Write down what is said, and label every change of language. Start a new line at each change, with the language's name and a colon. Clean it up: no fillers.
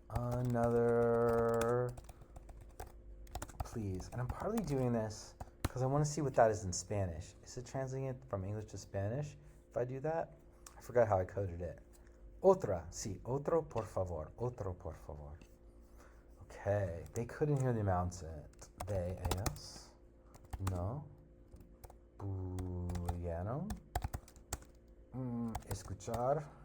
English: Another, please. And I'm partly doing this because I want to see what that is in Spanish. Is it translating it from English to Spanish? If I do that, I forgot how I coded it.
Spanish: Otra, sí, otro por favor, otro por favor.
English: Okay, they couldn't hear the announcement.
Spanish: They, ellos, no, pudieron escuchar.